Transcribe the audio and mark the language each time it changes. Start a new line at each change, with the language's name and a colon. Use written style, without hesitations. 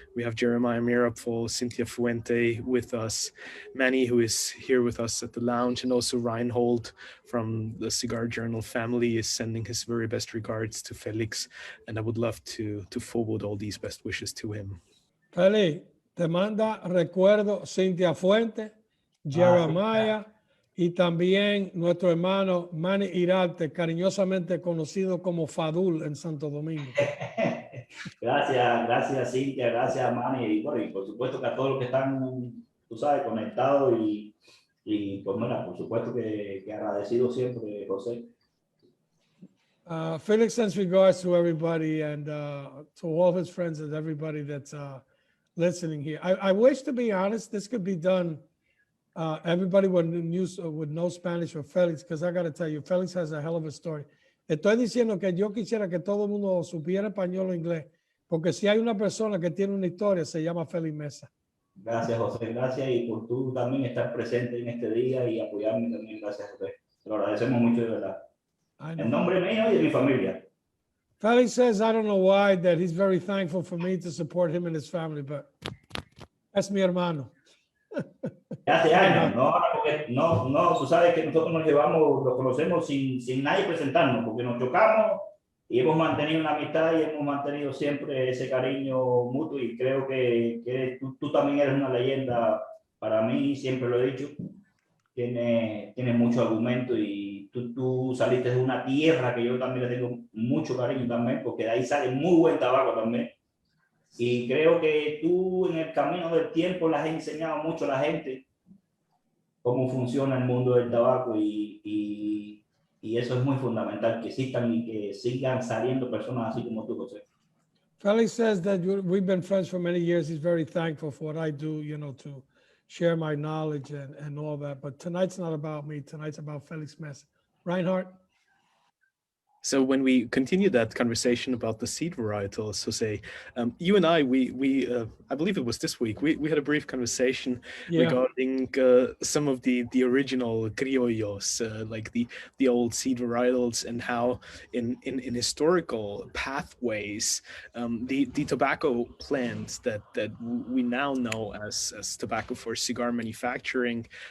English: We have Jeremiah Mirapol, Cynthia Fuente with us, Manny, who is here with us at the lounge, and also Reinhold from the Cigar Journal family is sending his very best regards to Felix, and I would love to forward all these best wishes to him.
Spanish: Feli, te manda recuerdo Cynthia Fuente, Jeremiah, y también nuestro hermano Manny Irarte, cariñosamente conocido como Fadul en Santo Domingo. Gracias Cintia, gracias Manny, y por supuesto que a todos los que están, tú sabes, conectados y pues mira, por supuesto que agradecido siempre, José.
English: Felix sends regards to everybody and to all his friends and everybody that's listening here. I wish, to be honest, this could be done. Everybody would know Spanish for Felix, because I got to tell you, Felix has a hell of a story.
Spanish: Estoy diciendo que yo quisiera que todo el mundo supiera español o inglés, porque si hay una persona que tiene una historia, se llama Felix Mesa. Gracias, José, gracias, y por tú también estar presente en este día y apoyarme también, gracias, José. Te lo agradecemos mucho, de verdad. En nombre mío y de mi familia.
English: Felix says, I don't know why, that he's very thankful for me to support him and his family, but that's mi hermano.
Spanish: Hace años, no, tú sabes que nosotros nos llevamos, lo conocemos sin nadie presentarnos, porque nos chocamos y hemos mantenido una amistad y hemos mantenido siempre ese cariño mutuo, y creo que tú también eres una leyenda para mí, siempre lo he dicho, tiene mucho argumento y tú saliste de una tierra que yo también le tengo mucho cariño también, porque de ahí sale muy buen tabaco también. Y creo que tú en el camino del tiempo le has enseñado mucho a la gente cómo funciona el mundo del tabaco y eso es muy fundamental, que existan y que sigan saliendo personas así como tú, José.
English: Felix says that we've been friends for many years. He's very thankful for what I do, to share my knowledge and all that. But tonight's not about me. Tonight's about Felix Mesa. Reinhard? So when we continue that conversation about the seed varietals, Jose, you and I believe it was this week, we had a brief conversation regarding some of the original criollos, like the old seed varietals, and how in historical pathways, the tobacco plant that we now know as tobacco for cigar manufacturing